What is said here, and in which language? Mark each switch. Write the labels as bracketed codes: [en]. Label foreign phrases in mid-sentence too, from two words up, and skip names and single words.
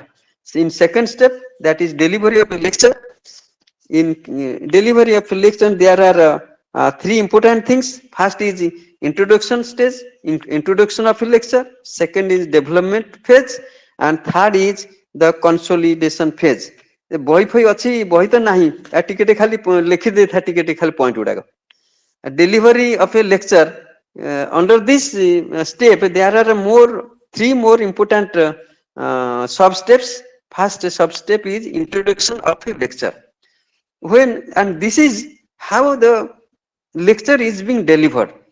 [en] So in second step, that is delivery of a lecture. In delivery of lecture, there are three important things. First is introduction stage, introduction of a lecture. Second is development phase, and third is the consolidation phase. [or] ବହି ଫହି ଅଛି, ବହି ତ ନାହିଁ, ଟିକେ ଟିକେ ଖାଲି ଲେଖିଦେଇଥା ଟିକେ ଟିକେ ଖାଲି ପଏଣ୍ଟ ଗୁଡାକ. [en] Delivery of a lecture, under this step there are three more important sub steps. First sub step is introduction of a lecture. And this is how the lecture is being delivered.